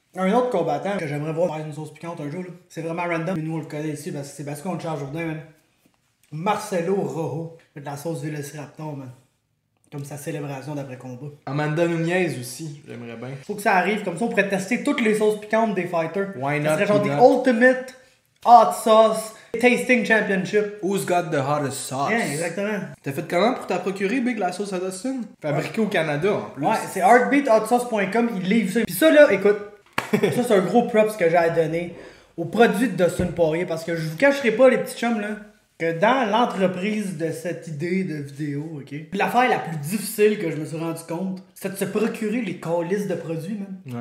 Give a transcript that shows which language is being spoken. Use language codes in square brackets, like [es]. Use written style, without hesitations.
[fr] Un autre combattant que j'aimerais voir faire une sauce piquante un jour, là. C'est vraiment random, mais nous on le connaît ici parce que c'est Basco contre Charles Jourdain, man. Marcelo Rojo, de la sauce Velociraptor, man. Comme sa célébration d'après-combat. Amanda Nunez aussi, j'aimerais bien. Faut que ça arrive, comme ça on pourrait tester toutes les sauces piquantes des fighters. [en] Why not, [fr] Ça serait genre des [en] peanut? Ultimate Hot Sauce Tasting Championship. Who's got the hottest sauce? Yeah, [fr] exactement. T'as fait comment pour t'as procuré, Big, la sauce à Dustin? Fabriquée au Canada, en plus. Ouais, c'est heartbeathotsauce.com, il livre ça. Puis ça là, écoute, ça c'est un gros props que j'ai à donner aux produits de Dustin Poirier parce que je vous cacherai pas les petits chums là, que dans l'entreprise de cette idée de vidéo, ok, l'affaire la plus difficile que je me suis rendu compte, c'est de se procurer les calices de produits, man.